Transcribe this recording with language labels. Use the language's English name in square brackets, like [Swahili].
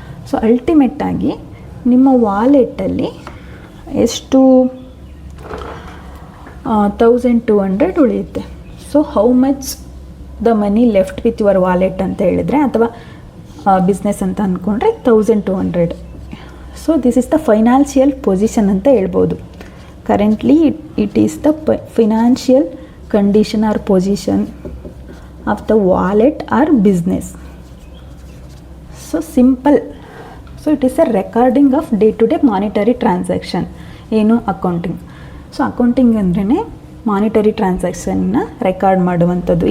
[Kannada] So ಅಲ್ಟಿಮೇಟಾಗಿ ನಿಮ್ಮ ವಾಲೆಟಲ್ಲಿ ಎಷ್ಟು 1200 ಉಳಿಯುತ್ತೆ. [English] so how much the money left with your wallet [Kannada] ಅಂತ ಹೇಳಿದರೆ, ಅಥವಾ ಬಿಸ್ನೆಸ್ ಅಂತ ಅಂದ್ಕೊಂಡ್ರೆ [English] 1200. So this is the financial position [Kannada] ಅಂತ ಹೇಳ್ಬೋದು. [English] Currently it is the financial condition or position of the wallet or business. So simple. So it is a recording of day to day monetary transaction. [Kannada] ಏನು accounting. So accounting ಅಂದ್ರೇ monetary ಟ್ರಾನ್ಸಾಕ್ಷನ್ನ record ಮಾಡುವಂಥದ್ದು.